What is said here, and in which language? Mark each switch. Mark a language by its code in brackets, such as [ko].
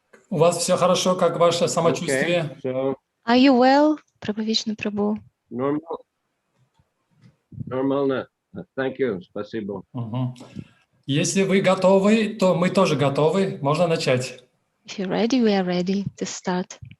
[ru] У вас все хорошо, как ваше самочувствие? [en] Okay, so Are you well, Prabhavishnu Prabhu? [ru] Нормально. [en] Thank you. [ru] Спасибо. Если вы готовы, то мы тоже готовы. Можно начать. [en] If you're ready, we are ready to start.